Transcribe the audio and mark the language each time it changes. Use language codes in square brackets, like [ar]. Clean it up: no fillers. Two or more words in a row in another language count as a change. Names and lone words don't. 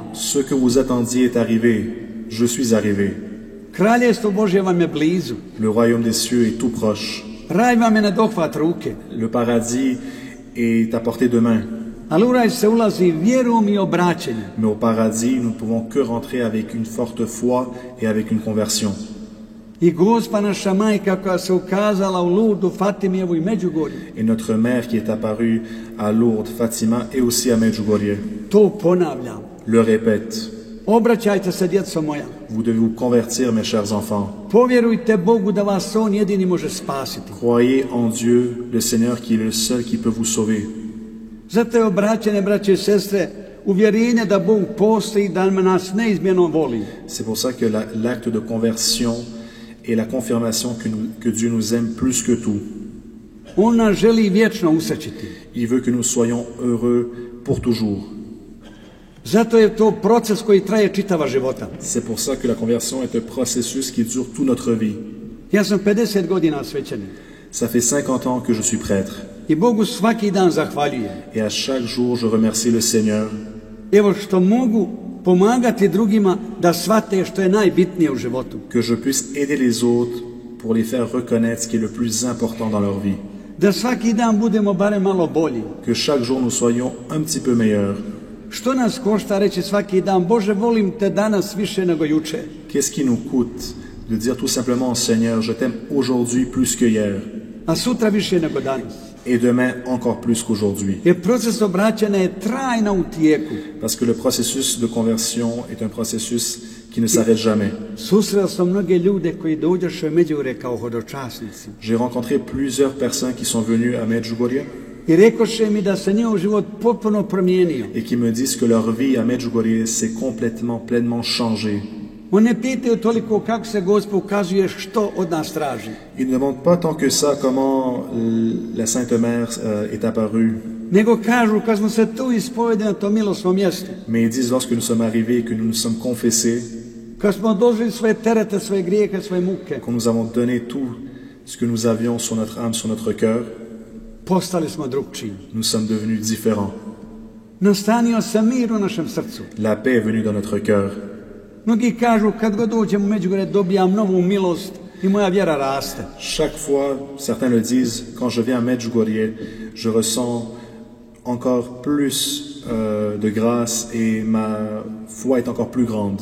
[fr] Ce que vous attendiez est arrivé. Je suis arrivé. [hr] Kraljestvo Božje vam je blizu. [fr] Le royaume des cieux est tout proche. [hr] Raj vam je na dohvat ruke. [fr] Le paradis est à portée de main. [hr] Ali u raj se ulazi vjerom i obraćenjem. [fr] Mais au paradis, nous ne pouvons que rentrer avec une forte foi et avec une conversion. [hr] I Gospa naša majka koja se ukazala u Lurdu, Fatimijevu i Međugorju, [fr] Et notre mère qui est apparue à Lourdes, Fatima et aussi à Medjugorje, [hr] to ponavljam. [fr] le répète. [hr] Obraćajte se, djeco moja. [fr] Vous devez vous convertir, mes chers enfants. [hr] Povjerujte Bogu da vas On jedini može spasiti. [fr] Croyez en Dieu, le Seigneur qui est le seul qui peut vous sauver. [hr] Zato je obraćene, braće i sestre, uvjerenje da Bog postoji i da nas neizmjerno voli. [fr] C'est pour ça que l'acte de conversion est la confirmation que Dieu nous aime plus que tout. [hr] On nas želi vječno usrećiti. [fr] Il veut que nous soyons heureux pour toujours. [hr] Zato je to proces koji traje čitava života. [fr] C'est pour ça que la conversion est un processus qui dure toute notre vie. [hr] Ja sam 50 godina svećenik. [fr] Ça fait 50 ans que je suis prêtre. [hr] I Bogu svaki dan zahvaljujem. [fr] Et à chaque jour, je remercie le Seigneur [hr] Evo što mogu pomagati drugima da shvate što je najbitnije u životu. [fr] que je puisse aider les autres pour les faire reconnaître ce qui est le plus important dans leur vie. [hr] Da svaki dan budemo barem malo bolji. [fr] Que chaque jour, nous soyons un petit peu meilleurs. [hr] Što nas košta reći svaki dan, Bože, volim te danas više nego juče. [fr] Qu'est-ce qui nous coûte de dire tout simplement, Seigneur, je t'aime aujourd'hui plus que hier [hr] A sutra više nego danas. [fr] et demain encore plus qu'aujourd'hui. [hr] Jer proces obraćanja je trajno u tijeku. [fr] Parce que le processus de conversion est un processus qui ne s'arrête jamais. [hr] Susreo sam mnoge ljude koji dođoše u Međugorje kao hodočasnici. [fr] J'ai rencontré plusieurs personnes qui sont venues à Medjugorje [hr] I rekoše mi da se njihov život potpuno promijenio. [fr] et qui me disent que leur vie à Medjugorje s'est complètement, pleinement changée. [hr] On ne pitaju toliko kako se Gospod ukazuje, što od nas traži. [fr] Ils ne demandent pas tant que ça comment la Sainte Mère est apparue, [hr] Nego kažu, kad smo se tu ispovedili na tom milosnom mjestu, [fr] mais ils disent lorsque nous sommes arrivés et que nous nous sommes confessés, [hr] kad smo dožili svoje terete, svoje grijehe, svoje muke, [fr] quand nous avons donné tout ce que nous avions sur notre âme, sur notre cœur, [hr] postali smo drugčiji. [fr] nous sommes devenus différents. [hr] Nastanio se mir u našem srcu. [fr] La paix est venue dans notre cœur. [hr] Mnogi kažu, kad god dođem u Međugorje, dobijam novu milost i moja vjera raste. [fr] Chaque fois, certains le disent, quand je viens à Medjugorje, je ressens encore plus de grâce et ma foi est encore plus grande.